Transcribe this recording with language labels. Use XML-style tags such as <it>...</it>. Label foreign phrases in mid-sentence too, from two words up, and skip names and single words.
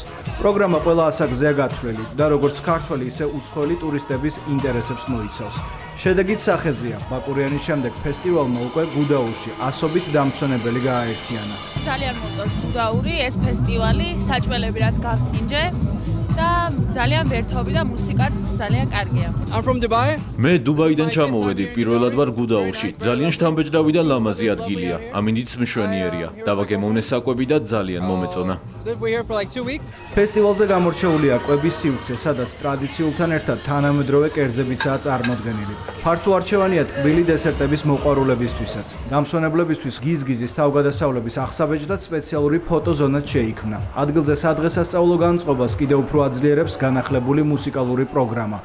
<ka>პროგრამა ყველა ასაკზეა გათვლილი და როგორც ქართველი, ისე უცხოელი ტურისტების ინტერესებს მოიცავს. შედეგით სახეზეა, ბაკურიანის შემდეგ ფესტივალმა უკვე გუდაურში ასობით დამსვენებელი გააერთიანა. ძალიან მოწონს გუდაური, ეს ფესტივალი, საჭმელები რაც გავსინჯე და ძალიან ვერთობი და მუსიკაც ძალიან კარგია.</ka> <en>I'm from Dubai.</en> <ka>მე დუბაიდან ჩამოვედი, პირველად ვარ გუდაურში. ძალიან შთამბეჭდავი და ლამაზი ადგილია. ამინდიც მშვენიერია. დავაგემოვნე საკვები და ძალიან მომეწონა.</ka> <en>We're here for like 2 weeks.</en> <ka>ფესტივალზე გამორჩეულია კვების სივრცე, სადაც ტრადიციულთან ერთად თანამედროვე კერძებიცაა წარმოდგენილი. ფართო არჩევანია ტკბილი დესერტების მოყვარულებისთვისაც. დამსვენებლებისთვის გიზგიზის თავგადასავლების აღსაბეჭდად სპეციალური ფოტოზონაც შეიქმნა. ადგილზე სადღესასწაულო განწყობას კიდევ უფრო აძლიერებს განახლებული მუსიკალური პროგრამა.</ka>